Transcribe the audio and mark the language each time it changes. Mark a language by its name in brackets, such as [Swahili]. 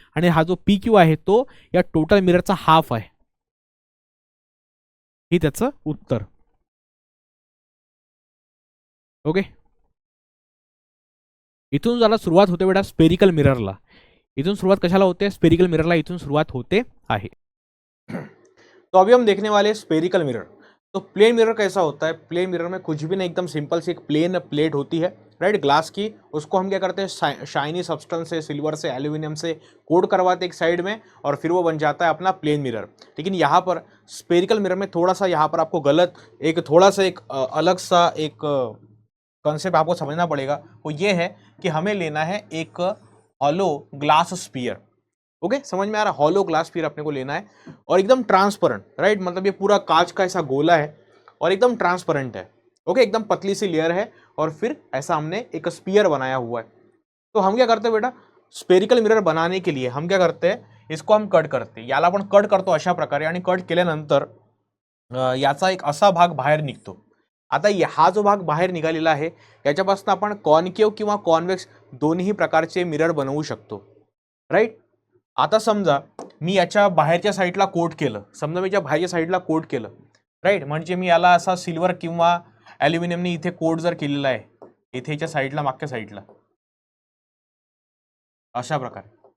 [Marathi] आणि हा जो पी क्यू आहे तो या टोटल मिररचा हाफ आहे. ही त्याचं उत्तर. ओके, इथून जरा सुरुवात होते बेटा स्पेरिकल मिररला. इथून सुरुवात कशाला होते, स्पेरिकल मिररला इथून सुरुवात होते आहे. [Hindi] तो अभी हम देखने वाले स्पेरिकल मिरर. तो प्लेन मिरर कैसा होता है, प्लेन मिरर में कुछ भी नहीं, एकदम सिंपल सी एक प्लेन प्लेट होती है, राइट, ग्लास की. उसको हम क्या करते हैं, शाइनी सब्सटेंस से, सिल्वर से, एल्यूमिनियम से कोट करवाते एक साइड में, और फिर वो बन जाता है अपना प्लेन मिरर. लेकिन यहाँ पर स्पेरिकल मिरर में थोड़ा सा यहाँ पर आपको गलत एक थोड़ा सा एक अलग सा एक कॉन्सेप्ट आपको समझना पड़ेगा. वो ये है कि हमें लेना है एक हॉलो ग्लास स्फीयर. ओके, समझ में आ रहा, हॉलो ग्लास स्फीयर अपने को लेना है और एकदम ट्रांसपेरेंट, राइट, मतलब ये पूरा कांच का ऐसा गोला है और एकदम ट्रांसपेरेंट है. ओके, एकदम पतली सी लेयर है और फिर ऐसा हमने एक स्फीयर बनाया हुआ है. तो हम क्या करते हैं बेटा, स्पेरिकल मिरर बनाने के लिए हम क्या करते हैं, इसको हम कट करते हैं. [Marathi] याला आपण कट करतो अशा प्रकारे, आणि कट केल्यानंतर याचा एक असा भाग बाहेर निघतो. आता हा जो भाग बाहेर निघालेला आहे याच्यापासून आपण कॉन्केव किंवा कॉन्वेक्स दोन्ही प्रकारचे मिरर बनवू शकतो, राईट. आता समजा मी याच्या बाहेरच्या साईडला कोट केलं, समजा मी याच्या बाहेरच्या साईडला कोट केलं, राईट, म्हणजे मी याला असा सिल्वर किंवा ॲल्युमिनियमने इथे कोट जर केलेला आहे, इथे याच्या साईडला, मागच्या साईडला अशा प्रकारे.